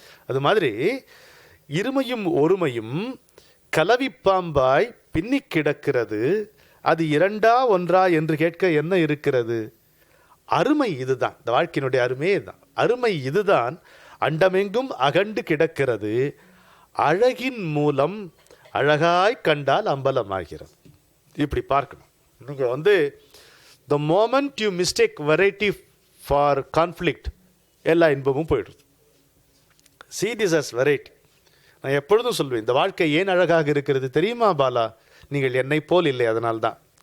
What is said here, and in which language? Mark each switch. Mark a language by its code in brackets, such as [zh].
[ta] அது மாதிரி இருமையும் ஒருமையும் கலவி பாம்பாய் பின்னி கிடக்கிறது, அது 2ஆ 1ஆ என்று கேட்க என்ன இருக்கிறது? அருமை இதுதான். இந்த வாழ்க்கையினுடைய அருமையே இதுதான். அருமை இதுதான். அண்டமெங்கும் அகண்டு கிடக்கிறது, அழகின் மூலம் அழகாய் கண்டால் அம்பலமாகிறது. இப்படி பார்க்கணும். [en] நீங்கள் the moment you mistake variety for conflict, [ta] எல்லா இன்பமும் போயிடுது. [en] See this as variety. [ta] நான் எப்பொழுதும் சொல்வேன், இந்த வாழ்க்கை ஏன் அழகாக இருக்கிறது தெரியுமா பாலா? நீங்கள் என்னை போல் இல்லை, அதனால்தான்.